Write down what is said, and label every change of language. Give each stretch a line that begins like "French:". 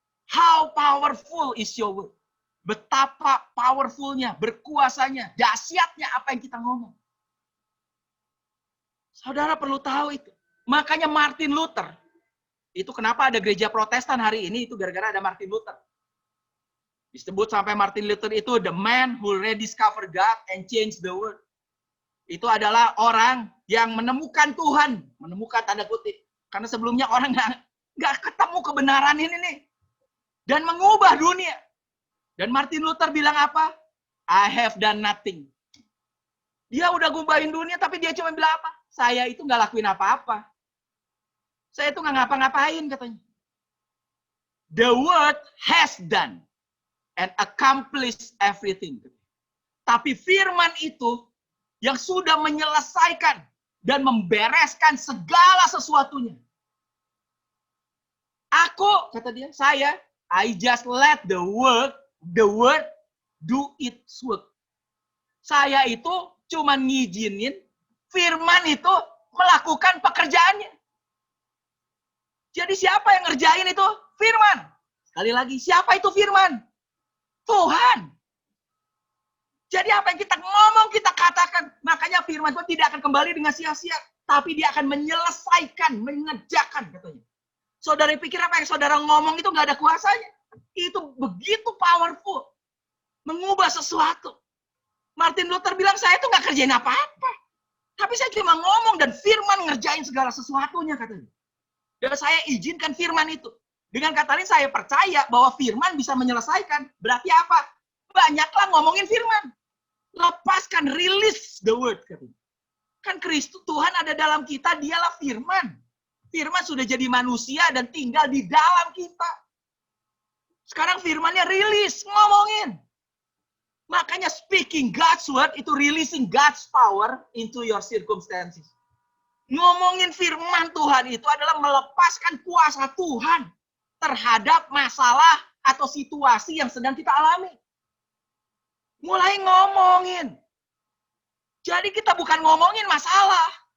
English: How powerful is your word.
Indonesian: Betapa powerfulnya, berkuasanya, dahsyatnya apa yang kita ngomong. Saudara perlu tahu itu. Makanya Martin Luther, itu kenapa ada gereja Protestan hari ini, itu gara-gara ada Martin Luther. Disebut sampai Martin Luther itu
English: the man who rediscovered God and changed the world.
Indonesian: Itu adalah orang yang menemukan Tuhan, menemukan tanda kutip. Karena sebelumnya orang nggak ketemu kebenaran ini nih. Dan mengubah dunia. Dan Martin Luther bilang apa?
English: I have done nothing.
Indonesian: Dia udah ngubahin dunia, tapi dia cuma bilang apa? Saya itu nggak lakuin apa-apa. Saya itu nggak ngapa-ngapain katanya.
English: The word has done and accomplished everything.
Indonesian: Tapi firman itu yang sudah menyelesaikan dan membereskan segala sesuatunya. Aku, kata dia,
English: I just let the word do its work.
Indonesian: Saya itu cuma ngizinin firman itu melakukan pekerjaannya. Jadi siapa yang ngerjain itu? Firman. Sekali lagi, siapa itu firman? Tuhan. Jadi apa yang kita ngomong, kita katakan. Makanya firman Tuhan tidak akan kembali dengan sia-sia. Tapi dia akan menyelesaikan, mengerjakan katanya. Saudara pikir apa yang saudara ngomong itu nggak ada kuasanya? Itu begitu powerful. Mengubah sesuatu. Martin Luther bilang, saya itu nggak kerjain apa-apa. Tapi saya cuma ngomong dan firman ngerjain segala sesuatunya katanya. Dan saya izinkan firman itu. Dengan kata lain saya percaya bahwa firman bisa menyelesaikan. Berarti apa? Banyaklah ngomongin firman. Lepaskan,
English: release the word.
Indonesian: Kan Kristus, Tuhan ada dalam kita, dialah firman. Firman sudah jadi manusia dan tinggal di dalam kita. Sekarang firmannya release, ngomongin. Makanya
English: speaking God's word itu releasing God's power into your circumstances.
Indonesian: Ngomongin firman Tuhan itu adalah melepaskan kuasa Tuhan terhadap masalah atau situasi yang sedang kita alami. Mulai ngomongin. Jadi kita bukan ngomongin masalah.